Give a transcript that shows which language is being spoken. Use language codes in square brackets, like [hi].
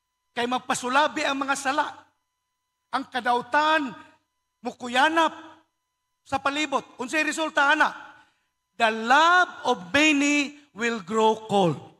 [ceb] Kay magpasulabi ang mga sala. Ang kadautan, mukuyanap sa palibot. Unsay resulta [en] the love of many will grow cold.